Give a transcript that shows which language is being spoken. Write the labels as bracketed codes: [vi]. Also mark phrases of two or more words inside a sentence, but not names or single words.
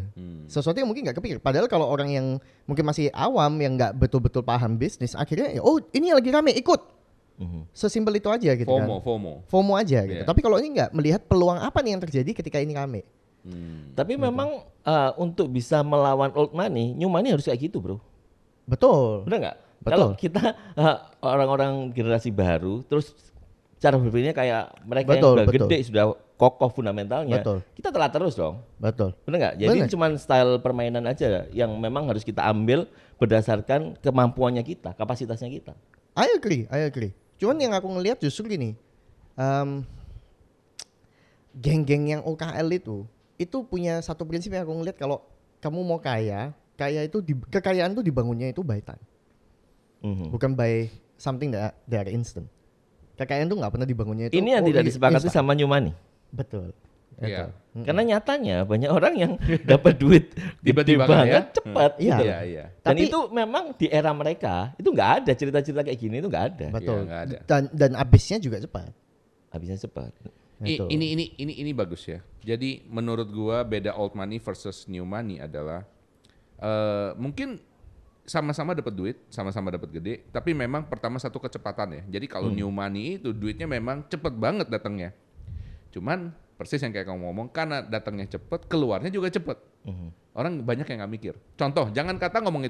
[id] Sesuatu yang mungkin nggak kepikir. Padahal kalau orang yang mungkin masih awam yang nggak betul-betul paham bisnis, akhirnya ini lagi rame ikut. Sesimpel itu aja gitu kan. FOMO aja gitu. Tapi kalau ini nggak melihat peluang apa nih yang terjadi ketika ini rame. Tapi memang untuk bisa melawan [en] old money, new money [id] harus kayak gitu, bro. Betul. Benar nggak? Betul. Kalau kita orang-orang generasi baru, terus cara berpikirnya kayak mereka yang sudah gede, sudah kokoh fundamentalnya, kita telat terus dong. Betul. Benar nggak? Jadi cuma style permainan aja yang memang harus kita ambil berdasarkan kemampuannya kita, kapasitasnya kita. [en] I agree. [id] Cuman yang aku ngelihat justru gini, geng-geng yang OKL itu punya satu prinsip yang aku ngelihat, kalau kamu mau kaya itu kekayaan tuh dibangunnya itu [en] by time, [id] bukan [en] by something that are instant. [id] Kekayaan tuh nggak pernah dibangunnya itu. Ini yang tidak disepakati sama [en] new money. [id] Betul. Iya. Karena nyatanya banyak orang yang dapat duit tiba-tiba banget cepat. Iya. Iya. Dan itu memang di era mereka itu nggak ada cerita-cerita kayak gini, itu nggak ada. Betul. Nggak ada. Dan habisnya juga cepat. Habisnya cepat. Ini bagus ya. Jadi menurut gua beda [en] old money versus new money [id] adalah mungkin sama-sama dapat duit, sama-sama dapat gede, tapi memang pertama satu kecepatan ya. Jadi kalau [en] new money [id] itu duitnya memang cepet banget datangnya. Cuman persis yang kayak kamu ngomong, karena datangnya cepet, keluarnya juga cepet. Orang banyak yang nggak mikir. Contoh, jangan kata ngomong itu.